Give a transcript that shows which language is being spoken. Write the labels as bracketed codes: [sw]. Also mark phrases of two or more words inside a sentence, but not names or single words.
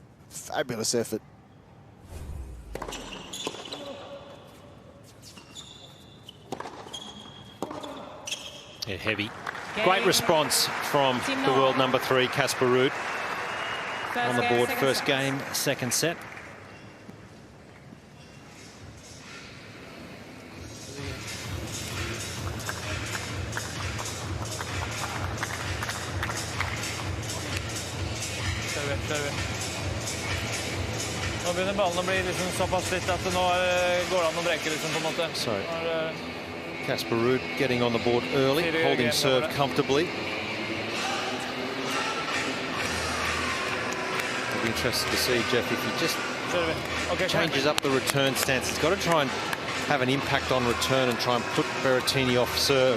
[en] Fabulous effort. Yeah, heavy. Great response from the world number 3, Casper Ruud. On the board, first game, second set. [no] Nå begynner ballen å bli liksom såpass litt at det nå går an å breke liksom på en måte. [en] So, Casper Ruud getting on the board early, holding serve comfortably. I'll be interested to see, Jeff, if he just changes up the return stance. He's got to try and have an impact on return and try and put Berrettini off serve.